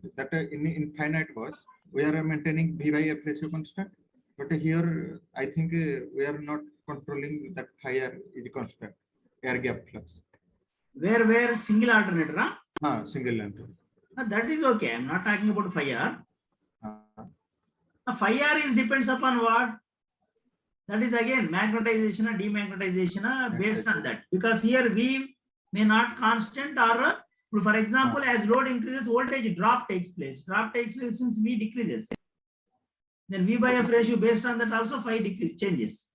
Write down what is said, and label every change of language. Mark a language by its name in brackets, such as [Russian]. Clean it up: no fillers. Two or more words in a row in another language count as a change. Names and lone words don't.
[English] That in infinite was we are maintaining V by F ratio constant, but here I think we are not controlling that phi r is constant. Air gap flux. Where single alternator? Single length. That is okay. I'm not talking about phi r. Phi r is depends upon what? That is again magnetization or demagnetization based on that. Because here V may not constant or for example, as load increases, voltage drop takes place. Since V decreases. Then V by F ratio based on that also phi changes.